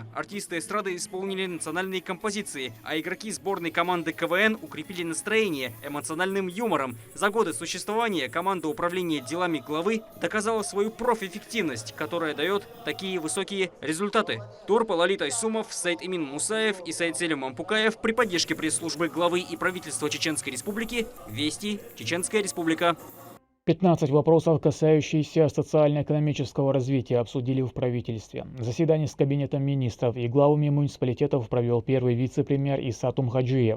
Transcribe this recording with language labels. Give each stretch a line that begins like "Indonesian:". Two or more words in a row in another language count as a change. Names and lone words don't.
Russian: Артисты эстрады исполнили национальные композиции, а игроки сборной команды КВН укрепили настроение эмоциональным юмором. За годы существования команда управления делами главы доказала свою профэффективность, которая дает такие высокие результаты. Турпа Лалит Айсумов, Саид Имин Мусаев и Саид Селим Мампукаев при поддержке пресс-службы главы и правительства Чеченской Республики. Вести, Чеченская Республика. 15 вопросов, касающихся социально-экономического развития, обсудили в правительстве. Заседание с кабинетом министров и главами муниципалитетов провел первый вице-премьер Иса Тумхаджиев.